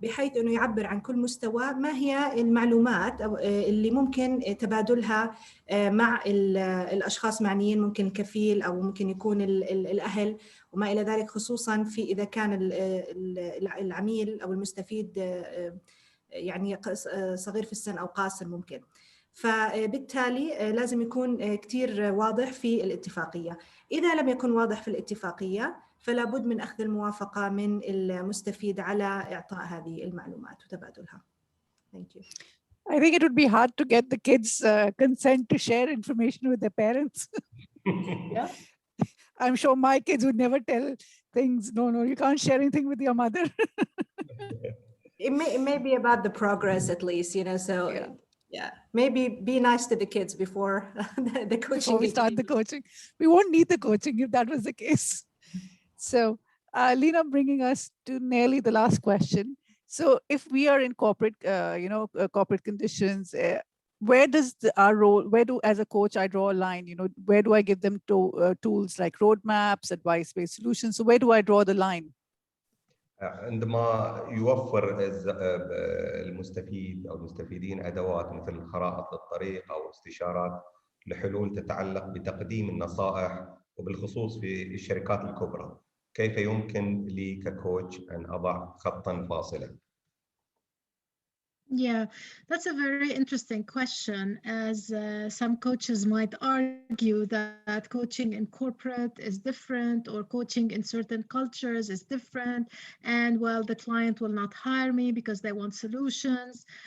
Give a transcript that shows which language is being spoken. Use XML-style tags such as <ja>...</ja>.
<ar>بحيث أنه يعبر عن كل مستوى ما هي المعلومات اللي ممكن تبادلها مع الأشخاص معنيين، ممكن الكفيل أو ممكن يكون الأهل وما إلى ذلك، خصوصاً في إذا كان العميل أو المستفيد يعني صغير في السن أو قاصر ممكن. فبالتالي لازم يكون كتير واضح في الاتفاقية. إذا لم يكن واضح في الاتفاقية فلا بد من أخذ الموافقة من المستفيد على إعطاء هذه المعلومات وتبادلها.</ar> <en>Thank you. I think it would be hard to get the kids' consent to share information with their parents. Yeah. I'm sure my kids would never tell things. No, you can't share anything with your mother. It may be about the progress at least, you know, so yeah, maybe be nice to the kids before the coaching. Before we start the coaching. We won't need the coaching if that was the case. So Lena, bringing us to nearly the last question. So if we are in corporate, corporate conditions, where does our role, as a coach, I draw a line, where do I give them tools like roadmaps, advice-based solutions? So where do I draw the line?</en> <ar>عندما يوفر المستفيد أو المستفيدين أدوات مثل خرائط للطريق أو استشارات لحلول تتعلق بتقديم النصائح، وبالخصوص في الشركات الكبرى، كيف يمكن لي ككوتش أن أضع خطاً فاصلاً؟</ar> <en>Yeah, that's a very interesting question, as some coaches might argue that coaching in corporate is different, or coaching in certain cultures is different, and well, the client will not hire me because they want solutions.</en>